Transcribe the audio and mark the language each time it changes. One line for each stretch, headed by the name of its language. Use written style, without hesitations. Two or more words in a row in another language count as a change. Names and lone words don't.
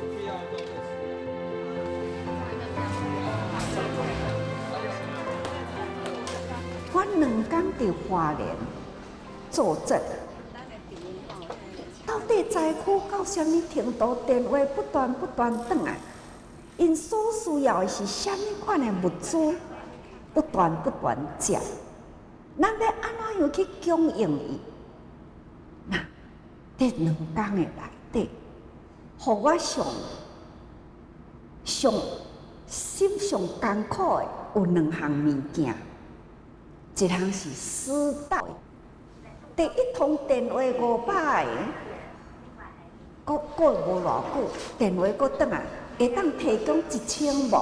Min Nan Chinese: 我2天伫花莲坐镇，到底灾区到什么程度？电话不断转来，因所需要的是什么款的物资？不断接，咱要安怎样去供应伊？那伫2天的内底，互我上心上艰苦的有2项物件，一项是私道，第一通电话500个，过无偌久，电话搁转来，会当提供1000无？